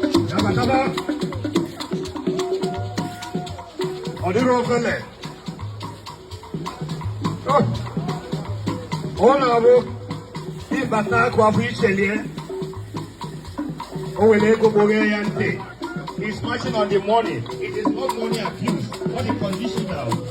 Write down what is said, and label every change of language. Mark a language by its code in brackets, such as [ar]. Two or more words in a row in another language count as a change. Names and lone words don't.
[ig] Ya bataba. Ọ dịrị ofele. Oh. Ọ na-abụ ịbata akụ afọ ichelie. O were ego kpoghe ya ntị. [en] He's marching on the money. It is not money abuse. Not the conditional.